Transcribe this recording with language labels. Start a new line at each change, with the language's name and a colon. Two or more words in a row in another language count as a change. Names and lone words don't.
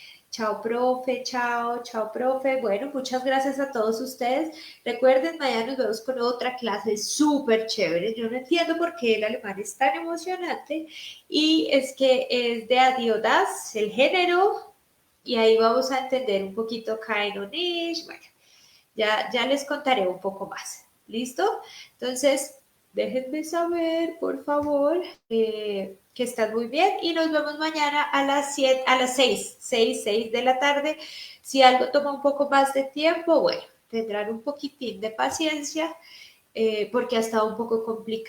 Spanish: Chao, profe. Bueno, muchas gracias a todos ustedes. Recuerden, mañana nos vemos con otra clase súper chévere. Yo no entiendo por qué el alemán es tan emocionante y es que es de Adiodas, el género, y ahí vamos a entender un poquito
German: Kain und ich.
Spanish: Bueno, ya les contaré un poco más. ¿Listo? Entonces, déjenme saber, por favor, que están muy bien y nos vemos mañana a las 7, a las 6 de la tarde. Si algo toma un poco más de tiempo, bueno, tendrán un poquitín de paciencia porque ha estado un poco complicado.